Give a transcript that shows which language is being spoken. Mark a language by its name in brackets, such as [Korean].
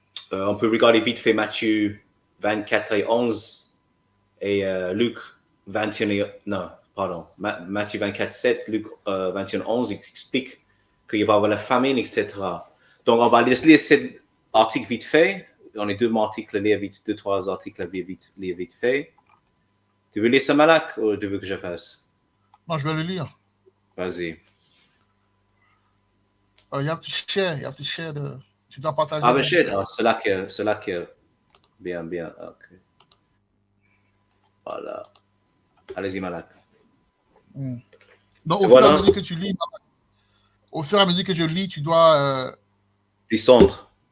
[French] On peut regarder vite fait Matthieu 24 et 11 et Luc 21, non, pardon, Matthieu 24, 7, Luc 21, 11, il explique qu'il va y avoir la famine, etc. Donc, on va lire cet article vite fait. On est deux articles à lire vite, 2-3 articles à lire vite fait. Tu veux lire ça, Malak, ou tu veux que je fasse? Non, je vais le lire. Vas-y. [English] You have to share [French] tu dois partager. Ah, ben, shit, c'est là que, bien, ok. Voilà. Allez-y, Malak. Donc, au fur et à mesure que tu lis, au fur et à mesure que je lis, tu dois descendre.